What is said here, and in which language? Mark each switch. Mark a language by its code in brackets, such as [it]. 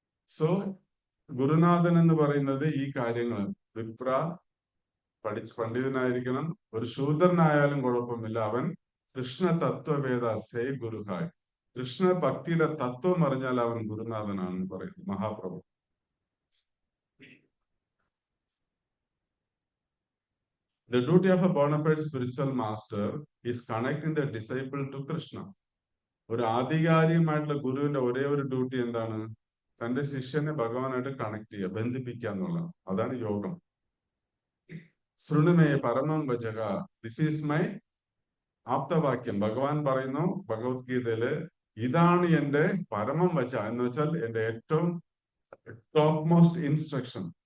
[ml] So ഗുരുനാഥൻ എന്ന് പറയുന്നത് ഈ കാര്യങ്ങൾ, വിപ്ര പണ്ഡിതനായിരിക്കണം, ഒരു ശൂദ്രനായാലും കുഴപ്പമില്ല, അവൻ [sa] കൃഷ്ണ തത്വവേദ സേ ഗുരുഹായ്. [ml] കൃഷ്ണ ഭക്തിയുടെ തത്വം അറിഞ്ഞാൽ അവൻ ഗുരുനാഥനാണെന്ന് പറയുന്നു Mahaprabhu. [en] The duty of a bona fide spiritual master is connecting the disciple to Krishna. [ml] ഒരു ആധികാരികമായിട്ടുള്ള ഗുരുവിന്റെ ഒരേ ഒരു ഡ്യൂട്ടി എന്താണ്? തന്റെ ശിഷ്യനെ ഭഗവാനായിട്ട് കണക്ട് ചെയ്യുക, ബന്ധിപ്പിക്കുക എന്നുള്ളതാണ്. അതാണ് യോഗം. [sa] ശൃണുമേ പരമം വചക, [en] This is my ആപ്തവാക്യം. [ml] ഭഗവാൻ പറയുന്നു ഭഗവത്ഗീതയില്, ഇതാണ് എന്റെ പരമം വച എന്ന് വെച്ചാൽ എന്റെ ഏറ്റവും [en] Top most instruction.